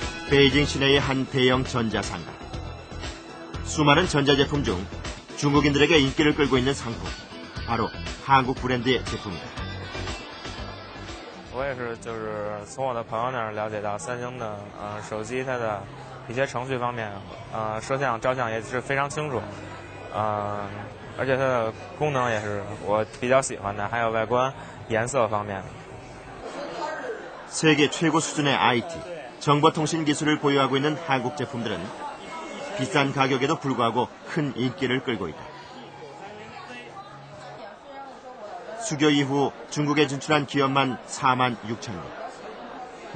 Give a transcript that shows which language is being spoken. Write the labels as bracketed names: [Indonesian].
[Korean] 베이징 시내의 한 대형 전자상가. 수많은 전자제품 중 중국인들에게 인기를 끌고 있는 상품, 바로 한국 브랜드의 제품이다. [Chinese] 我也是就是从我的朋友那儿了解到三星的手机它的一些程序方面摄像照相也是非常清楚，而且它的功能也是我比较喜欢的，还有外观颜色方面。 [Korean] 세계 최고 수준의 IT, 정보통신 기술을 보유하고 있는 한국 제품들은 비싼 가격에도 불구하고 큰 인기를 끌고 있다. 수교 이후 중국에 진출한 기업만 4만 6천 개.